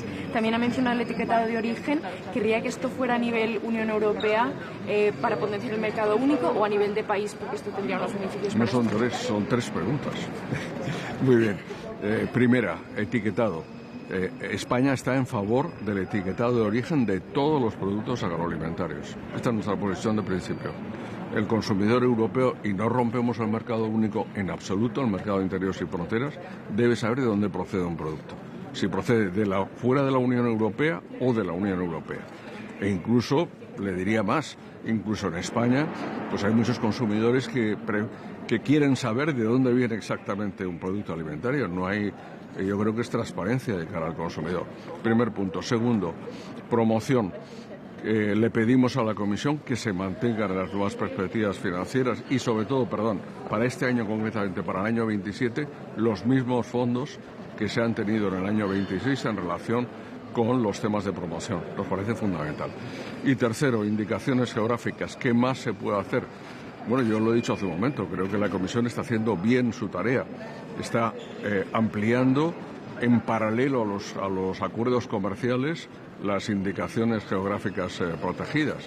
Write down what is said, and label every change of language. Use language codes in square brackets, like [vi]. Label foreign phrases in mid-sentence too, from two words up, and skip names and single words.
[es] También ha mencionado el etiquetado de origen. ¿Querría que esto fuera a nivel Unión Europea para potenciar el mercado único o a nivel de país? Porque esto tendría unos beneficios. No son tres preguntas. Muy bien. Primera, etiquetado. España está en favor del etiquetado de origen de todos los productos agroalimentarios. Esta es nuestra posición de principio. El consumidor europeo, y no rompemos el mercado único en absoluto, el mercado interior sin fronteras, debe saber de dónde procede un producto. Si procede fuera de la Unión Europea o de la Unión Europea. E incluso, le diría más, incluso en España, pues hay muchos consumidores que quieren saber de dónde viene exactamente un producto alimentario. Yo creo que es transparencia de cara al consumidor. Primer punto. Segundo, promoción. Le pedimos a la Comisión que se mantengan las nuevas perspectivas financieras y sobre todo, para este año concretamente, para el año 27, los mismos fondos que se han tenido en el año 26 en relación con los temas de promoción. Nos parece fundamental. Y tercero, indicaciones geográficas. ¿Qué más se puede hacer? Bueno, yo lo he dicho hace un momento, creo que la Comisión está haciendo bien su tarea. Está ampliando en paralelo a los acuerdos comerciales las indicaciones geográficas protegidas.